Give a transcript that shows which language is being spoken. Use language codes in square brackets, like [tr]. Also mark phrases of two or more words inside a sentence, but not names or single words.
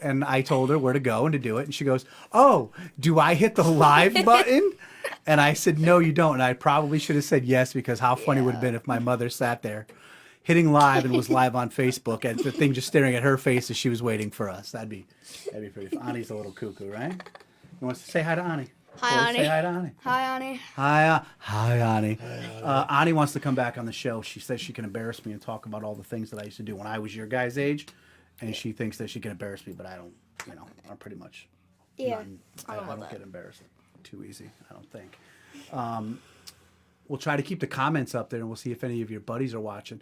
[en] And I told her where to go and to do it. And she goes, "Oh, do I hit the live button?" And I said, "No, you don't." And I probably should have said yes, because how funny would it have been if my mother sat there hitting live and was live on Facebook and the thing just staring at her face as she was waiting for us. That'd be pretty fun. Ani's a little cuckoo, right? You want to say hi to Ani? Hi, Ani. Say hi to Ani. Hi, Ani. Hi, Ani. Ani wants to come back on the show. She says she can embarrass me and talk about all the things that I used to do when I was your guys' age, and she thinks that she can embarrass me, but I don't. I'm pretty much. Yeah. I don't get embarrassed too easy, I don't think. We'll try to keep the comments up there, and we'll see if any of your buddies are watching.